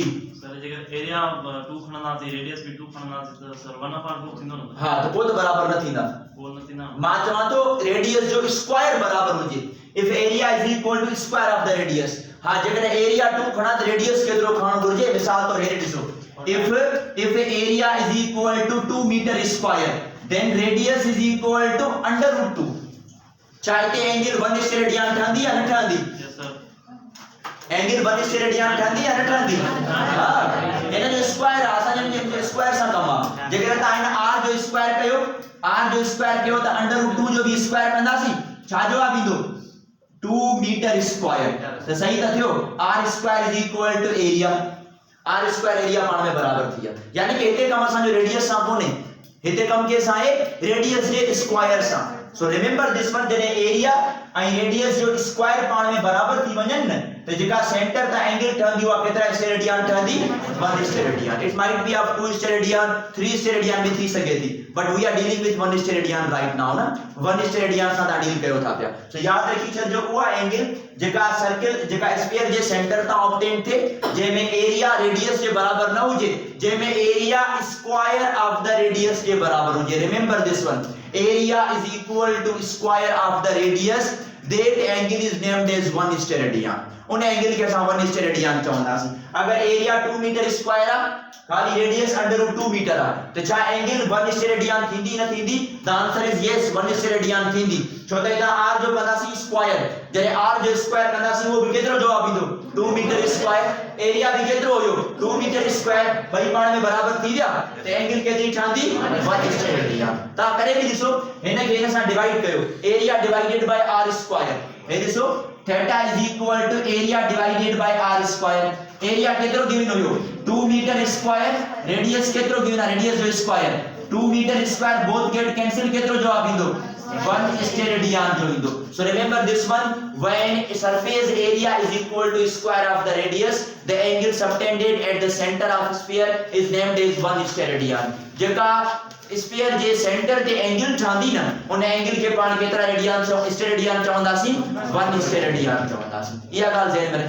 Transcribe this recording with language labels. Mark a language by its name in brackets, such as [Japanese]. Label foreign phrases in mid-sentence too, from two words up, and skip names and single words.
[Sindhi] सर जेकर एरिया 2 खणंदासीं रेडियस भी 2 खणंदासीं त सर 1/2 थींदो न हां त पोइ त बराबर न थींदा पोइ न थींदा मां चवां तो रेडियस जो स्क्वायर बराबर हुजे [English] if area is equal to square of the radius [Sindhi] हां जेकर एरिया 2 खणा त रेडियस केतिरो खणण घुर्जे मिसाल तो हेरे ॾिसो [English] if area is equal to 2 meter square then radius is equal to under root 2 [Sindhi] चाहे एंगल 1 स्टेरेडियन ठहंदी या न ठहंदी [English] yes sir [Sindhi] एंगल 1 स्टेरेडियन ठहंदी या न ठहंदी हां इन जो स्क्वायर असां जे स्क्वायर सां कम आहे जेकर त इन r जो स्क्वायर कयो त [English] under root [Sindhi] 2 जो भी स्क्वायर कंदासी छा जवाब ईंदो 2 [English] meter square [Sindhi] त सही त थियो [English] r square is equal to area r square area [Sindhi] पाण में बराबर थी यानी कि हिते कम असां जो रेडियस सां कोने हिते कम के सां आहे रेडियस जे स्क्वायर सां [English] so remember this [Sindhi] वन जने एरिया ऐं रेडियस जो स्क्वायर पाण में बराबर थी वञन न त जेका सेंटर ता एंगल ठहंदी उहा केतिरा स्टेरेडियन ठहंदी 1 स्टेरेडियन [English] it might be of 2 steradian 3 steradian [Sindhi] भी थी सके थी [English] but we are dealing with 1 steradian right now [Sindhi] ना 1 स्टेरेडियन सां ता डील कयो था पिया सो याद रखी छो उहा एंगल जेका सर्कल जेका स्फीयर जे सेंटर ता ऑब्टेन थे जे में एरिया रेडियस के बराबर न हुजे जे में एरिया [English] square of the radius [Sindhi] के बराबर हुजे [English] remember this one area is equal to square of the radius that angle is named as [Sindhi] 1 स्टेरेडियन उन एंगल के सां 1 स्टेरेडियन चवंदासी अगर एरिया 2 [English] meter square [Sindhi] आ खाली रेडियस [English] under root 2 meter [Sindhi] आ तो छा एंगल 1 स्टेरेडियन थींदी न थींदी [English] the answer is yes [Sindhi] 1 स्टेरेडियन थींदी छो त इदा r जो कंदासी स्क्वायर जरे r जो स्क्वायर कंदासी वो भी केतिरो जवाब ईंदो 2 [English] meter square [Sindhi] एरिया भी केतिरो हुयो 2 [English] meter square [Sindhi] भई पाण में बराबर थी विया त एंगल केतिरी ठहंदी 1 स्टेरेडियन ता करे भी ॾिसो हिन खे हिन सां डिवाइड कयो [English] area divided by r square [Sindhi] हे ॾिसो [English] theta is equal to area divided by r square [Sindhi] एरिया केतिरो गिवन हुयो 2 [English] meter square [Sindhi] रेडियस केतिरो गिवन आहे रेडियस जो स्क्वायर 2 [English] meter square both get cancel [Sindhi] केतिरो जवाब ईंदो [English] 1 स्टेरेडियन [Sindhi] जो ईंदो [English] so remember this one when surface area is equal to square of the radius the angle subtended at the center of sphere is named as 1 steradian [Sindhi] जेका स्फीयर जे सेंटर ते एंगल ठहंदी न उन एंगल के पाण केतिरा रेडियन स्टेरेडियन चवंदासी 1 स्टेरेडियन चवंदासी इहा ॻाल्हि ज़हन में